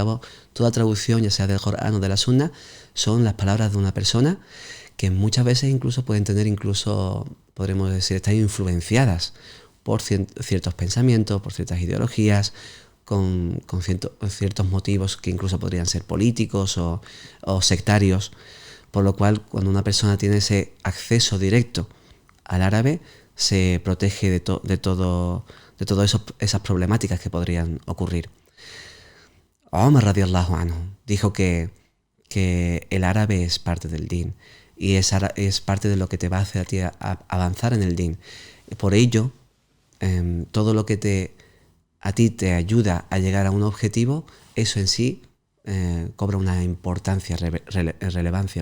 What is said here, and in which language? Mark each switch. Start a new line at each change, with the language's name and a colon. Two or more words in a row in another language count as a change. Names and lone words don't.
Spanish: cabo toda traducción, ya sea del Corán o de la Sunna, son las palabras de una persona que muchas veces incluso pueden tener, podremos decir, estar influenciadas por ciertos pensamientos, por ciertas ideologías, con ciertos motivos que incluso podrían ser políticos o sectarios, por lo cual cuando una persona tiene ese acceso directo al árabe, se protege de todas esas problemáticas que podrían ocurrir. Omar
Arabic: رضي الله عنه
Spanish: dijo que el árabe es parte del din y es parte de lo que te va a hacer a ti avanzar en el din. Por ello, todo lo que a ti te ayuda a llegar a un objetivo, eso en sí cobra una importancia, relevancia.